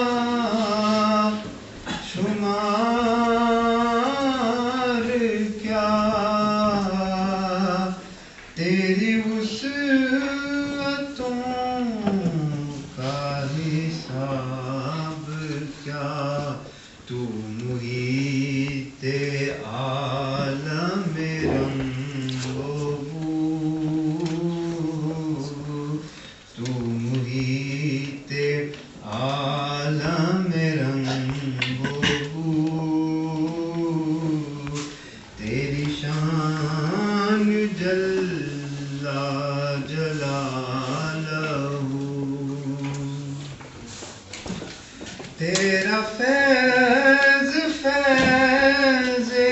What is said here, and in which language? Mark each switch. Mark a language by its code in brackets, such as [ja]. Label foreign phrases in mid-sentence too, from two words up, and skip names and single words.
[ur] شمار کیا تیری وسعتوں کا حساب کیا تو محیط عالم رنگ و بو تو محیط عالم رنگ و بو تیری شان [ar] جل جلالہ [ur] تیرا فیض فیض